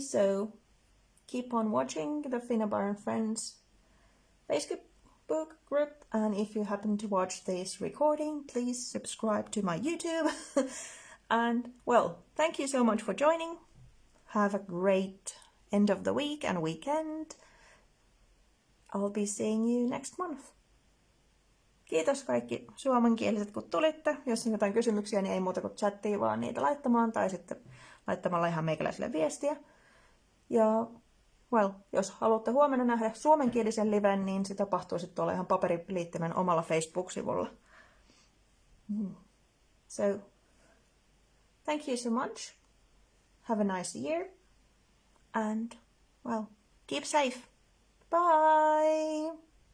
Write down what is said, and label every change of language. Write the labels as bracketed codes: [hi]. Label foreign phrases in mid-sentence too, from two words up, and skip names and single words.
[en] So keep on watching the Finnabair and Friends Facebook group. And if you happen to watch this recording, please subscribe to my YouTube. And, well, thank you so much for joining. Have a great end of the week and weekend. I'll be seeing you next month. [fi] Kiitos kaikki suomenkieliset, kun tulitte. Jos on jotain kysymyksiä, niin ei muuta kuin chattiin vaan niitä laittamaan tai sitten laittamalla ihan meikäläiselle viestiä. Ja, well, jos haluatte huomenna nähdä suomenkielisen liven, niin se tapahtuu sitten tuolla ihan paperiliittimen omalla Facebook-sivulla. [en] So, thank you so much. Have a nice year. And, well, keep safe. Bye!